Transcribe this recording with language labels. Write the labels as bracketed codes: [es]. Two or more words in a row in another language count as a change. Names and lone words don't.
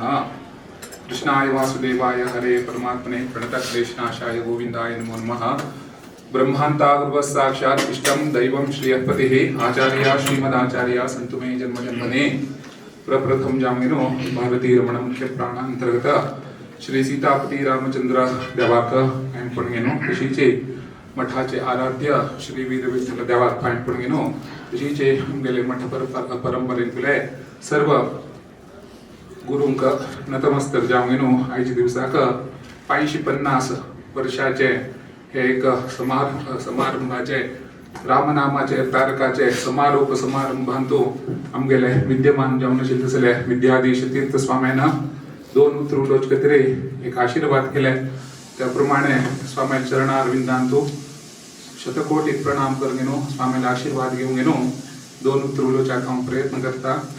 [sa] कृष्णाय वासुदेवाय हरे परमात्मने प्रणतक्लेशनाशाय गोविंदाय नमो नमः। ब्रह्मांता गुरुवः साक्षात् इष्टं दैवं श्रीयत्पतिः आचार्य श्रीमदाचार्य सन्तु मे जन्म जन्मने। [kok] प्रप्रथम जामिनो भारतीय रमण मुख्य प्राण अंतर्गत श्री सीतापती रामचंद्र देवाक पणगेनो तशीचे मठाचे आराध्य श्री वीरविठ्ठल देवाक पणगेनो तशीचे गेले मठ परंपरेंतले सर्व गुरुंक नतमस्तक जावंगेनो आयच्या दिवसाक 550 वर्षाचे हे एक समारंभाचे रामनामाचे तारकाचे समारोप समारंभांतू आमगेले विद्यमान जावन आशिल्ले तसले विद्याधीश तीर्थ स्वाम्यान 2 उतरुलोच कतरे एक आशीर्वाद केले त्याप्रमाणे स्वामी चरणारविंदांतू शतकोटी प्रणाम करगेनो स्वामीला आशीर्वाद घेऊन गेनो 2 उतरुलोच्या काम प्रयत्न करता